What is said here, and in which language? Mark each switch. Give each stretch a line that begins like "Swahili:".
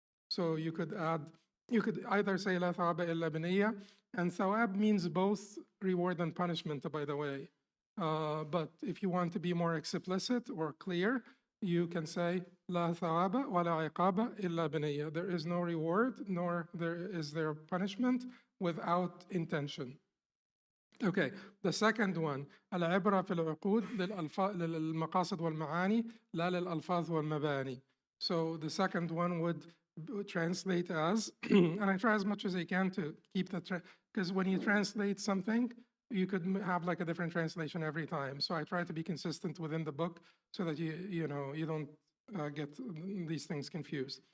English: So you could either say
Arabic: لا ثواب إلا بنية,
English: and ثواب means both reward and punishment, by the way. But if you want to be more explicit or clear, you can say
Arabic: لا ثواب ولا عقاب إلا بنية.
English: There is no reward, nor is there punishment without intention. Okay, the second one,
Arabic: العبرة في العقود للمقاصد والمعاني لا للألفاظ والمباني.
English: So the second one would translate as, and I try as much as I can to keep the, because when you translate something, you could have like a different translation every time. So I try to be consistent within the book so that you don't get these things confused.